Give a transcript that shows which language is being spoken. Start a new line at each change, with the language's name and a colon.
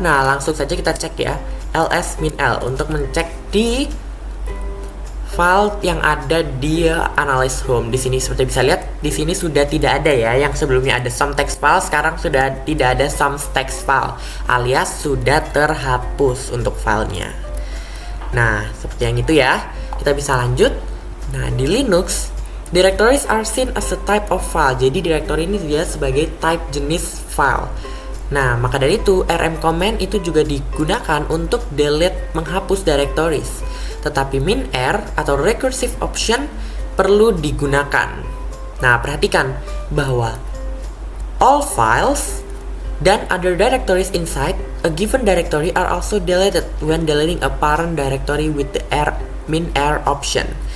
Indonesian: Nah, langsung saja kita cek ya ls-l untuk mencek di file yang ada di analyze home. Di sini seperti bisa lihat, di sini sudah tidak ada ya. Yang sebelumnya ada some text file, sekarang sudah tidak ada some text file, alias sudah terhapus untuk filenya. Nah, seperti yang itu ya. Kita bisa lanjut. Nah, di
English: Linux, directories are seen as a type of file.
Indonesian: Jadi directory ini dia sebagai type jenis file. Nah, maka dari itu rm command itu juga digunakan untuk delete, menghapus directories. Tetapi min-r atau recursive option perlu digunakan. Nah, perhatikan bahwa
English: all files dan other directories inside a given directory are also deleted when deleting a parent directory with the min-r option.